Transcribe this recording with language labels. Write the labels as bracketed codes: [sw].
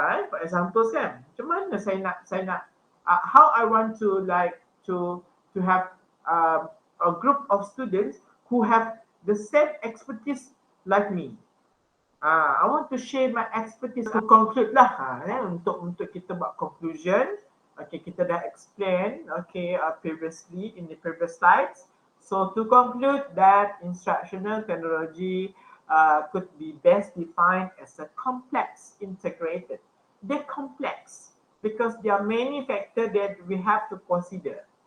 [en] For example kan, [ms] macam mana saya nak [en] how I want to to have a group of students who have the same expertise like me. I want to share my expertise to conclude lah. [ms] Untuk kita buat conclusion. [en] Okay, [ms] kita dah [en] explain previously in the previous slides. So to conclude that instructional technology could be best defined as a complex integrated. They're complex because there are many factors that we have to consider.